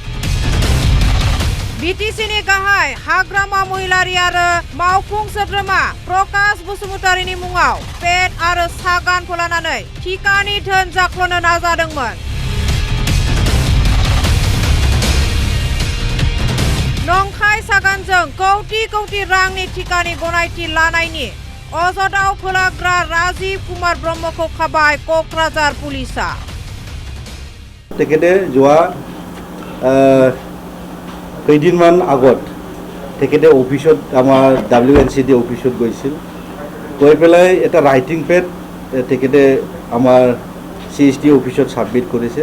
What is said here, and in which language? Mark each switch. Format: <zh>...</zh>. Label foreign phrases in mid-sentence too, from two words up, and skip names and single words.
<brx>बिटिसिनि गाहाय हाग्रामा महिलारि आरो मावफुं सोद्रोमा प्रकाश बसुमतारिनि मुङाव पेट आरो सागान फोलानानै थिकानि धोन जाख्ल'नो नाजादोंमोन। नंखाय सागानजों कौटि कौटि रांनि थिकानि गनायथि लानायनि अजदआव फोलाग्रा राजीव कुमार ब्रह्मखौ खाबाय क'क्राझार पुलिसा।</brx> <as>তেখেতে যোৱা কেইদিনমান আগত তেখেতে অফিসত আমাৰ WNCD অফিসত গৈছিল। গৈ পেলাই এটা ৰাইটিং পেড তেখেতে আমাৰ CSD অফিসত সাবমিট কৰিছে।</as>